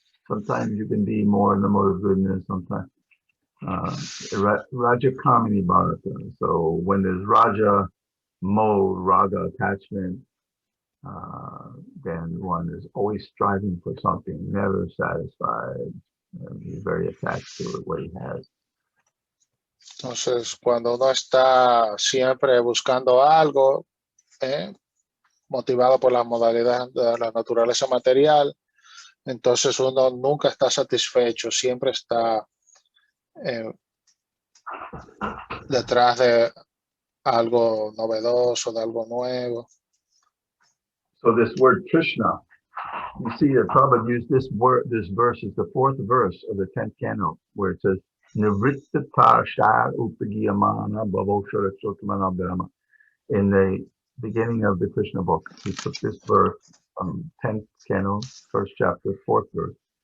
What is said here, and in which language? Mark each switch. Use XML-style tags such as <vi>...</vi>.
<en>Sometimes you can be more in the mode of goodness, sometimes</en> <sa>Raja Kamini Bharata.</sa> <en>So when there's Raja mode, Raga attachment, then one is always striving for something, never satisfied, he's very attached to what he has.</en> <es>Entonces, cuando uno está siempre buscando algo, motivado por las modalidades de la naturaleza material, entonces uno nunca está satisfecho, siempre está detrás de algo novedoso, de algo nuevo.</es> <en>So this word Krishna, you see that Prabhupada used this verse is the fourth verse of the 10th canto, where it says,</en> <sa>Nivrittata shad upagiyamana bhavoshara chotamana brahma.</sa> <en>In the beginning of the Krishna book, he took this verse from 10th canto, first chapter, fourth verse.</en>